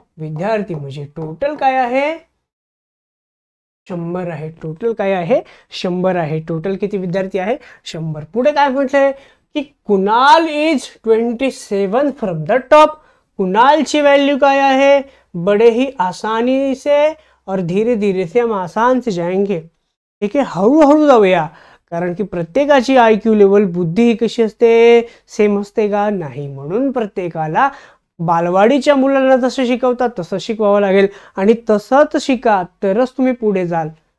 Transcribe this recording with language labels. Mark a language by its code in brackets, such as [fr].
[mr] विद्यार्थी, म्हणजे टोटल काय आहे? 100 आहे। टोटल काय आहे? 100 आहे। टोटल किती विद्यार्थी आहे? 100। पुढे काय म्हटलंय कि [en] Kunal is 27 from the top. [mr] कुणालची value काय आहे? [hi] बड़े ही आसानी से और धीरे धीरे से हम आसान से जाएंगे। [mr] ठीक आहे, हळूहळू जाऊया, कारण की प्रत्येकाची IQ लेवल, बुद्धी ही कशी असते? सेम असते का? नाही। म्हणून प्रत्येकाला बालवाडीच्या मुलांना जसं शिकवतात तसं शिकवावं लागेल, आणि तसंच शिका तरच तुम्ही पुढे जाल।